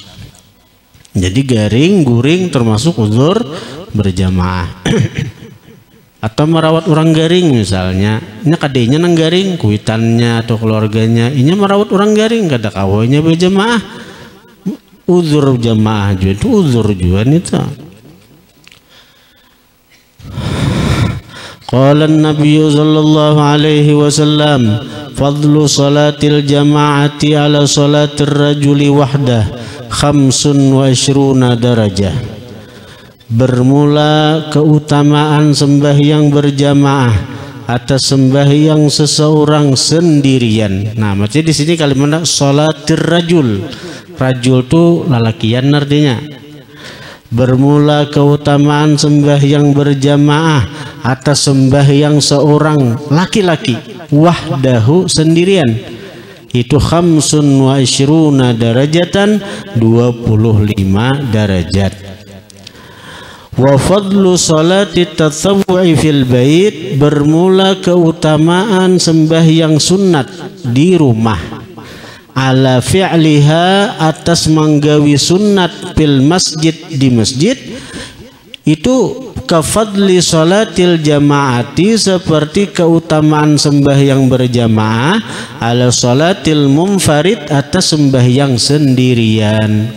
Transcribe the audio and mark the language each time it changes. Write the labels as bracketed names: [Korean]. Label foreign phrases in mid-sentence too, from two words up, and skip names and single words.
[Banjar] Jadi garing guring termasuk uzur berjamaah. Atau merawat orang garing misalnya, ini kadenya nang garing kuitannya atau keluarganya, ini merawat orang garing kada kawainya berjamaah, uzur jamaah juga itu uzur juga itu. [Arabic] قال النبي صلى الله عليه وسلم فضل صلاة الجماعة على صلاة الرجل وحده 25 درجة. [Indonesian] Bermula keutamaan sembahyang berjamaah atas sembahyang seseorang sendirian. Nah, maksudnya di sini kalimat [Arabic] صلاة الرجل. [Indonesian] Rajul itu lalakian artinya. Bermula keutamaan sembahyang berjamaah atas sembahyang seorang laki-laki wahdahu sendirian itu 25 darajatan, 25 derajat. [Arabic] وفضل صلاة التطوع في البيت, [Indonesian] bermula keutamaan sembahyang sunat di rumah, [Arabic] على فعلها, [Indonesian] atas menggawi sunat [Arabic] في المسجد, [Indonesian] di masjid, itu [Arabic] كفضل صلاة الجماعة, [Indonesian] seperti keutamaan sembahyang berjamaah, [Arabic] على صلاة المنفرد, [Indonesian] atas sembahyang sendirian.